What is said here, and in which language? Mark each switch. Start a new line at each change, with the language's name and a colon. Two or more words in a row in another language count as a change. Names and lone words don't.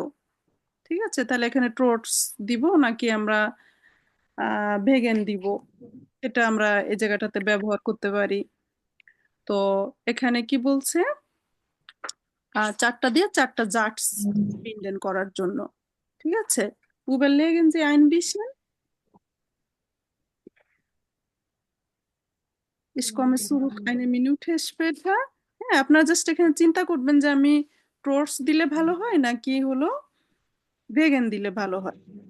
Bangla: ঠিক আছে, তাহলে এখানে ট্রোটস দিব নাকি আমরা ভেগেন দিব, এটা আমরা এই জায়গাটাতে ব্যবহার করতে পারি। তো এখানে কি বলছে, চারটা দিয়ে চারটা
German: Sätze binden
Bangla: করার জন্য। ঠিক আছে,
German: überlegen Sie ein bisschen, ich komme zurück eine Minute später।
Bangla: হ্যাঁ, আপনারা জাস্ট এখানে চিন্তা করবেন যে আমি ট্রোটস দিলে ভালো হয় নাকি হলো ভেগেন দিলে ভালো হয়।